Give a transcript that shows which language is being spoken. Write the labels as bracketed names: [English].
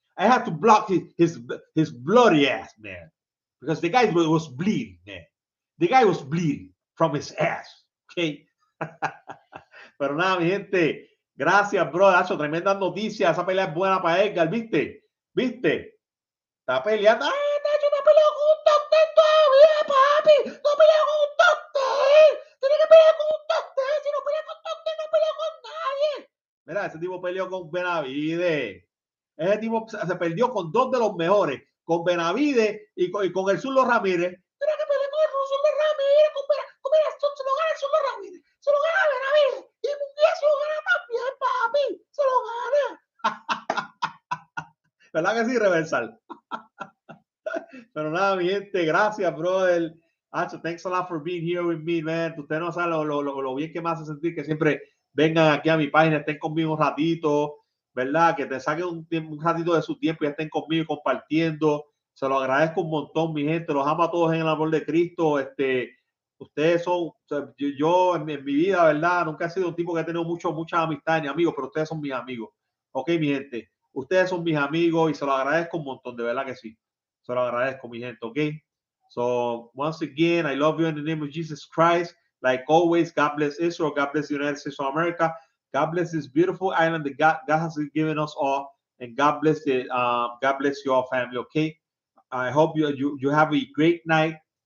[English] I had to block his bloody ass, man, because the guy was bleeding, man. The guy was bleeding from his ass, okay. [Spanish] Pero nada, mi gente, gracias, bro. Hacho, tremendas noticias. Esa pelea es buena para Edgar, ¿viste? Está peleando. ¡Ah, Nacho, no ha peleado con un top 10 todavía, papi! ¡No ha peleado con un top 10! ¡Tiene que pelear con un top 10! Si no pelea con top 10, no pelea con nadie. Mira, ese tipo peleó con Benavides. Ese tipo se perdió con dos de los mejores, con Benavides y con el Zurdo Ramírez. Tiene que pelear con el Zurdo Ramírez, se lo gana el Zurdo Ramírez, se lo gana Benavides. Y Munguía se lo gana también, papi. Se lo gana. ¿Verdad que sí, Reversal? Pero nada, mi gente, gracias, brother. [English] Hacho, thanks a lot for being here with me, man. [Spanish] Ustedes no saben lo bien que me hace sentir que siempre vengan aquí a mi página, estén conmigo un ratito, ¿verdad? Que te saquen un ratito de su tiempo y estén conmigo compartiendo. Se lo agradezco un montón, mi gente. Los amo a todos en el amor de Cristo. Ustedes son, o sea, yo en mi vida, ¿verdad? Nunca he sido un tipo que ha tenido muchas amistades ni amigos, pero ustedes son mis amigos. Ok, mi gente. Ustedes son mis amigos y se lo agradezco un montón, de verdad que sí. Se lo agradezco, mi gente, ¿ok? [English] So, once again, I love you in the name of Jesus Christ. Like always, God bless Israel. God bless the United States of America. God bless this beautiful island that God has given us all. And God bless your family, okay? I hope you have a great night.